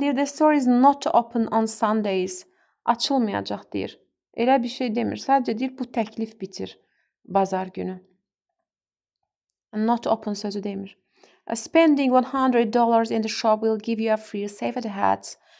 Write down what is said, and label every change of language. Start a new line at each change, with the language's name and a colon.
Azerbaijani: Deyir,
English: the store is not open on Sundays.
Azerbaijani: Açılmayacaq deyir. Elə bir şey demir. Sadəcə deyir, bu təklif bitir bazar günü. Not open sözü demir.
English: Spending $100 in the shop will give you a free safety hat.